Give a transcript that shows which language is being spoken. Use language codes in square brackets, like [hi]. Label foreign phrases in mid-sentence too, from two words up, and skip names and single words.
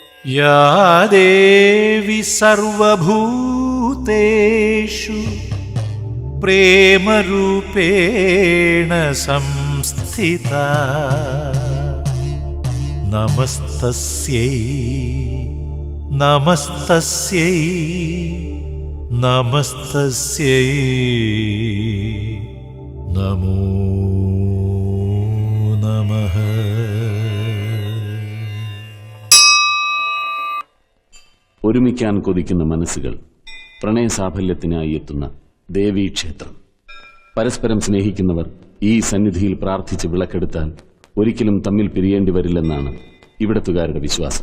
[sa] या देवी सर्वभूतेषु प्रेमरूपेण संस्थिता नमस्तस्यै नमस्तस्यै नमस्तस्यै नमो नमः. [ml] ഒരുമിക്കാൻ കൊതിക്കുന്ന മനസ്സുകൾ പ്രണയസാഫല്യത്തിനായി എത്തുന്ന ദേവീക്ഷേത്രം. പരസ്പരം സ്നേഹിക്കുന്നവർ ഈ സന്നിധിയിൽ പ്രാർത്ഥിച്ച് വിളക്കെടുത്താൽ ഒരിക്കലും തമ്മിൽ പിരിയേണ്ടി വരില്ലെന്നാണ് ഇവിടത്തുകാരുടെ വിശ്വാസം.